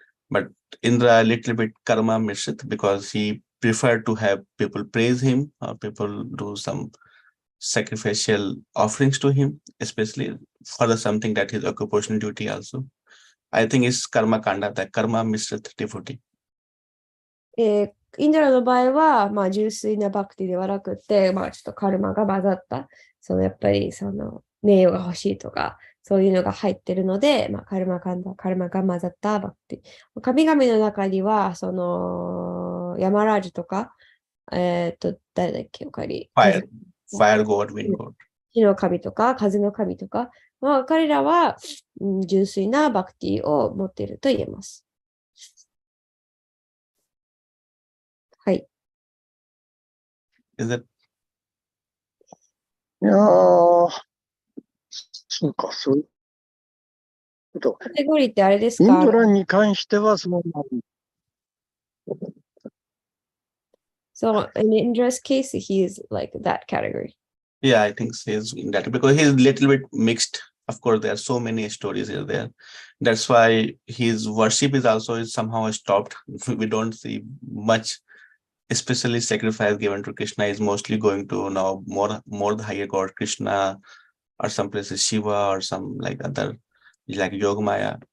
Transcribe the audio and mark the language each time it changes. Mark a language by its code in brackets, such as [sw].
[en] But Indra a little bit karma mishrit because he preferred to have people praise him or people do some sacrificial offerings to him, especially for the something that is occupational duty also. I think it's karma kanda, the karma mishrit devotee. [ja] インドラの場合は、純粋なバクティではなくて、ちょっとカルマが混ざった、やっぱり名誉が欲しいとか、そういうのが入ってるので、カルマが混ざったバクティ。神々の中には、ヤマラージュとか、誰だっけ、他に。 Fire god, wind god. 火の神とか、風の神とか、彼らは、純粋なバクティを持っていると言えます。はい。 [en] Is it? [ja] いやー、そうか、そういうこと。カテゴリーってあれですか？インドラに関してはそうなの。 [en] So in Indra's case, he is like that category. Yeah, I think he's in that because he's a little bit mixed. Of course, there are so many stories here there. That's why his worship is also somehow stopped. We don't see much, especially sacrifice given to Krishna is mostly going to now more the higher god Krishna or some places Shiva or some like other like Yogamaya.